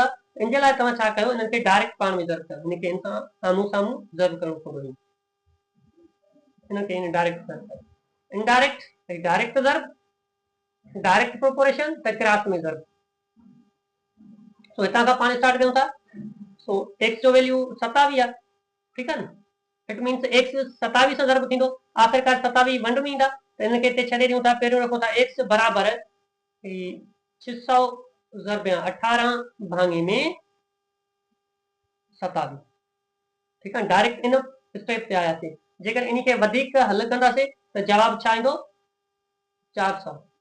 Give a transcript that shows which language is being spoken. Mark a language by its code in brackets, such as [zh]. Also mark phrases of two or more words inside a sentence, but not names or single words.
[sd] इन जे लाइ तव्हां छा कयो, इन्हनि खे डायरेक्ट पाण में ज़र्ब कयो, हिनखे इन सां साम्हूं साम्हूं ज़र्ब करणो पवंदो। इनखे डायरेक्ट ज़र्ब कयो, [en] indirect direct [sd] ज़र्ब, [en] direct proportion [sd] त क्रास में ज़र्ब। सो हितां खां पाण स्टार्ट कयूं था। सो एक्स जो वैल्यू 27 आहे। ठीकु आहे न। [en] it means x [sd] 27 सां ज़र्ब थींदो, आख़िरकार 27 वंड में ईंदा, त हिनखे हिते छॾे ॾियूं था। पहिरियों रखूं था एक्स बराबरि 600 ज़र्ब या 18 भाङे में 27। ठीकु आहे, डायरेक्ट इन स्टेप ते आयासीं। जेकर इनखे वधीक हल कंदासीं त जवाबु छा ईंदो 400।